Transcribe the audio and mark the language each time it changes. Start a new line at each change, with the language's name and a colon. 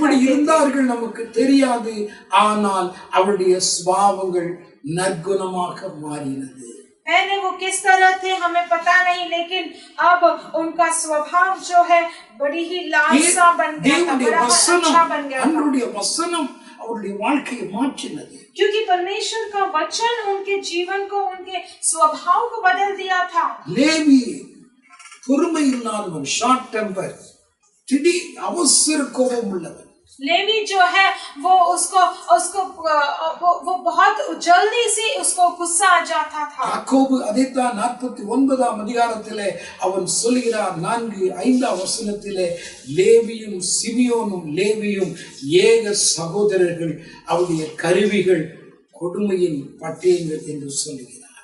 Tamil: எப்படி
Hindi: करते थे।
Tamil: இருந்தார்கள் நமக்கு தெரியாது, ஆனால் அவருடைய சுபாவங்கள் நற்குணமாக மாறினது.
Hindi: पहले वो किस तरह थे हमें पता नहीं, लेकिन अब उनका स्वभाव जो है बड़ी ही लालसा बन गया था, बड़ा अच्छा बन गया था,
Tamil: அவருடைய வசனம் அவருடைய வாழ்க்கையை மாற்றினது.
Hindi: क्योंकि परमेश्वर का वचन उनके जीवन को, उनके स्वभाव को बदल दिया था।
Tamil: லேவி பொறுமை இல்லாதவன்,
English: short temper,
Tamil: திடீர் அவசர கோபம் உள்ளவன்.
Hindi: लेवी जो है वो उसको वो बहुत जल्दी से उसको गुस्सा आ जाता था।
Tamil: யாக்கோபு அதைத்தான் 49ஆம் அதிகாரத்திலே அவன் சொல்கிறார், 4-5ஆம் வசனத்திலே லேவியும் சிமியோனும் லேவியும் ஏக சகோதரர்கள், அவருடைய கருவிகள் கொடுமையின் பட்டயங்கள் என்று சொல்கிறார்.